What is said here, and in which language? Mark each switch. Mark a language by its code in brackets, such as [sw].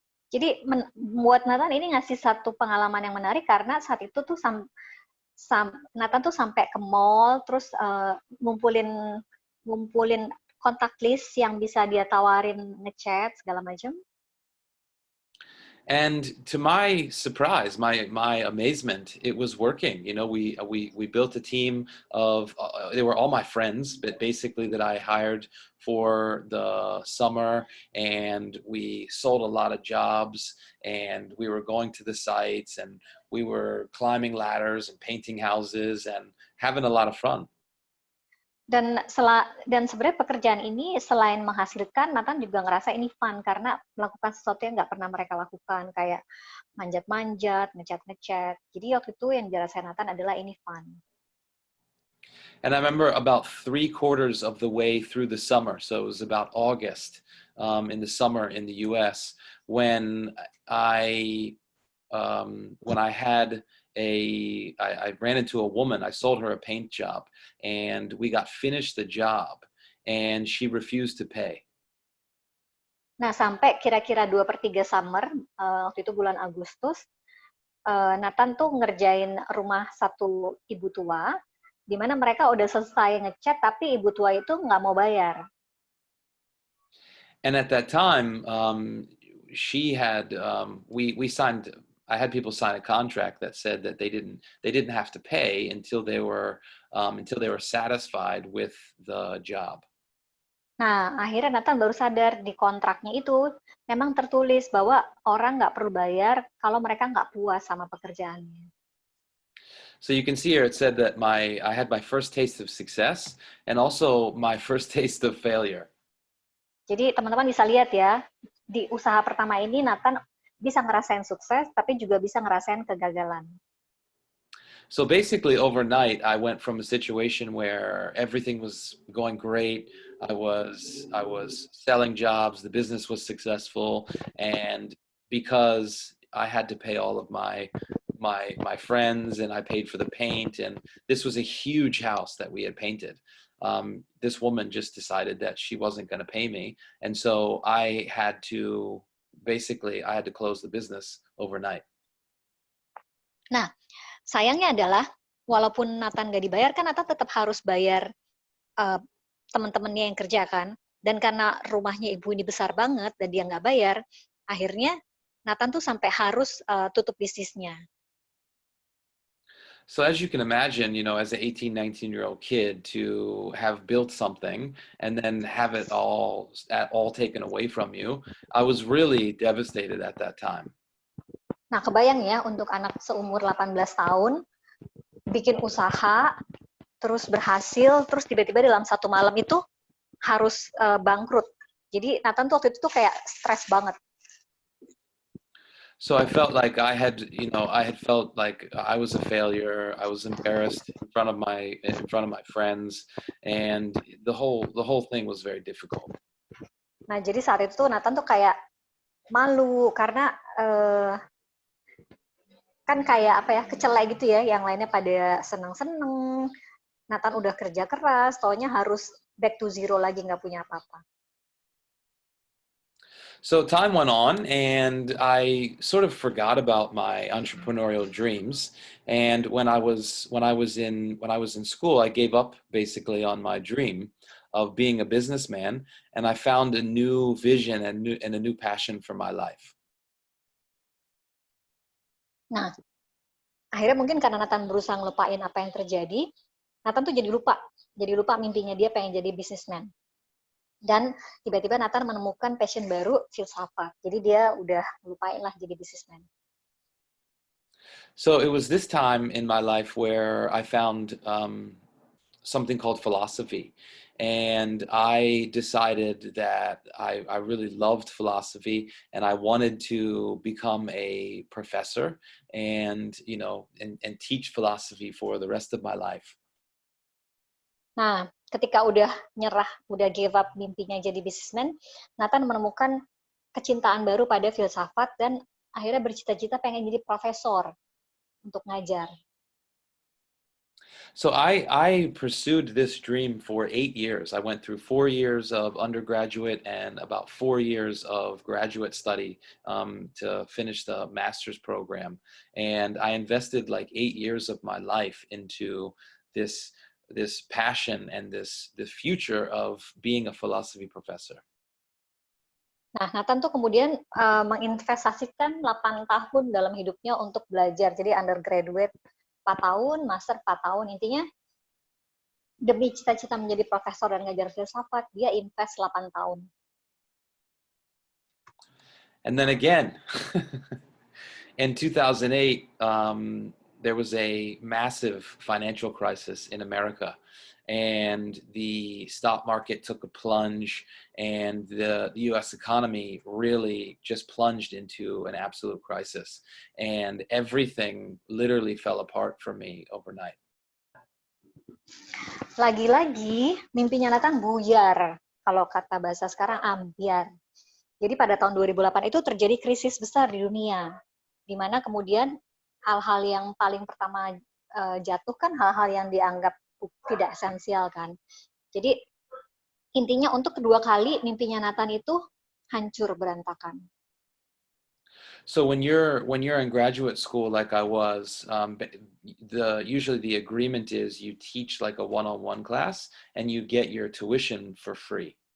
[id] Jadi buat Nathan ini ngasih satu pengalaman yang menarik karena saat itu tuh Nathan tuh sampai ke mall terus ngumpulin kontak list yang bisa dia tawarin ngechat segala macam. [en] And to my surprise, my amazement, it was working. We built a team of they were all my friends, but basically that I hired for the summer, and we sold a lot of jobs, and we were going to the sites, and we were climbing ladders and painting houses and having a lot of fun. [id] Dan sebenarnya pekerjaan ini selain menghasilkan, Nathan juga ngerasa ini fun karena melakukan sesuatu yang nggak pernah mereka lakukan, kayak manjat-manjat, ngechat-ngechat. Jadi waktu itu yang dirasain Nathan adalah ini fun. [en] And I remember about 3/4 of the way through the summer, so it was about August in the summer in the U.S. when I had I ran into a woman. I sold her a paint job, and we got finished the job, and she refused to pay. [id] Nah, sampai kira-kira 2/3 summer, waktu itu bulan Agustus, Nathan tuh ngerjain rumah satu ibu tua, di mana mereka udah selesai ngecat, tapi ibu tua itu nggak mau bayar. [en] And at that time, she had we signed. I had people sign a contract that said that they didn't have to pay until they were satisfied with the job. [id] Nah, akhirnya Nathan baru sadar di kontraknya itu memang tertulis bahwa orang nggak perlu bayar kalau mereka nggak puas sama pekerjaannya. [en] So you can see here it said that I had my first taste of success and also my first taste of failure. [id] Jadi teman-teman bisa lihat ya, di usaha pertama ini Nathan bisa ngerasain sukses, tapi juga bisa ngerasain kegagalan. [en] So basically overnight, I went from a situation where everything was going great. I was selling jobs, the business was successful, and because I had to pay all of my friends, and I paid for the paint, and this was a huge house that we had painted. This woman just decided that she wasn't going to pay me, and so I had to close the business overnight. [id] Nah, sayangnya adalah walaupun Nathan nggak dibayar, kan Nathan tetap harus bayar teman-temannya yang kerja kan. Dan karena rumahnya ibu ini besar banget dan dia nggak bayar, akhirnya Nathan tuh sampai harus tutup bisnisnya. [en] So as you can imagine, as an 18, 19-year-old kid to have built something and then have it all taken away from you, I was really devastated at that time. [id] Nah, kebayang ya untuk anak seumur 18 tahun, bikin usaha, terus berhasil, terus tiba-tiba dalam satu malam itu harus bangkrut. Jadi Nathan tuh waktu itu tuh kayak stres banget. [en] So I felt like I had felt like I was a failure. I was embarrassed in front of my friends, and the whole thing was very difficult. [id] Nah, jadi saat itu tuh Nathan tuh kayak malu karena kan kayak apa ya, kecelek gitu ya, yang lainnya pada seneng-seneng, Nathan udah kerja keras, taunya harus [en] back to zero [id] lagi, nggak punya apa-apa. [en] So time went on, and I sort of forgot about my entrepreneurial dreams. And when I was in school, I gave up basically on my dream of being a businessman, and I found a new vision and a new passion for my life. [id] Nah, akhirnya mungkin karena Nathan berusaha ngelupain apa yang terjadi, Nathan tuh jadi lupa mimpinya dia pengen jadi businessman. Dan tiba-tiba Nathan menemukan passion baru, filsafat. Jadi dia udah lupain lah jadi businessman. [en] So it was this time in my life where I found something called philosophy. And I decided that I really loved philosophy, and I wanted to become a professor and teach philosophy for the rest of my life. [id] Nah, ketika udah nyerah, udah [en] give up [id] mimpinya jadi businessman, Nathan menemukan kecintaan baru pada filsafat dan akhirnya bercita-cita pengen jadi profesor untuk ngajar. [en] So I pursued this dream for 8 years. I went through 4 years of undergraduate and about 4 years of graduate study to finish the master's program. And I invested like 8 years of my life into this passion and the future of being a philosophy professor. [id] Nah, Nathan tuh kemudian menginvestasikan 8 tahun dalam hidupnya untuk belajar. Jadi undergraduate 4 tahun, master 4 tahun. Intinya demi cita-cita menjadi profesor dan ngajar filsafat, dia invest 8 tahun. [en] And then again, in 2008, there was a massive financial crisis in America, and the stock market took a plunge, and the US economy really just plunged into an absolute crisis, and everything literally fell apart for me overnight. [id] Lagi-lagi mimpinya Nathan buyar, kalau kata bahasa sekarang ambiar. Jadi pada tahun 2008 itu terjadi krisis besar di dunia, di mana kemudian hal-hal yang paling pertama jatuh kan hal-hal yang dianggap tidak esensial kan. Jadi intinya untuk kedua kali mimpinya Nathan itu hancur berantakan. [en] So when you're in graduate school like I was, usually the agreement is you teach like a one-on-one class and you get your tuition for free.